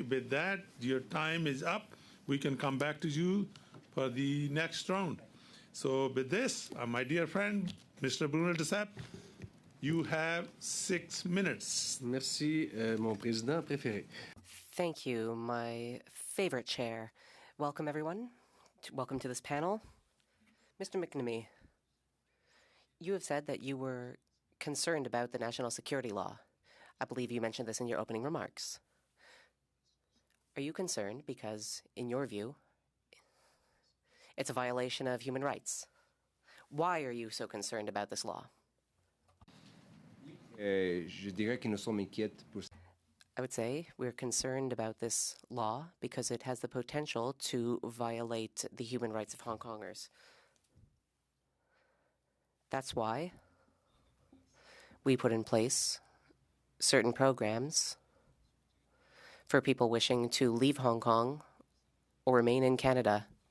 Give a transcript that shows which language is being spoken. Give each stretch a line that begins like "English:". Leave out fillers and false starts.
English: With that, your time is up. We can come back to you for the next round. So with this, my dear friend, Mr. Bruno Desapp, you have 6 minutes.
French: Merci, mon président préféré.
English: Thank you, my favorite chair. Welcome, everyone. Welcome to this panel. Mr. McNamee, you have said that you were concerned about the national security law. I believe you mentioned this in your opening remarks. Are you concerned because, in your view, it's a violation of human rights? Why are you so concerned about this law?
French: Je dirais que nous sommes inquiets pour...
English: I would say we're concerned about this law because it has the potential to violate the human rights of Hong Kongers. That's why we put in place certain programs for people wishing to leave Hong Kong or remain in Canada.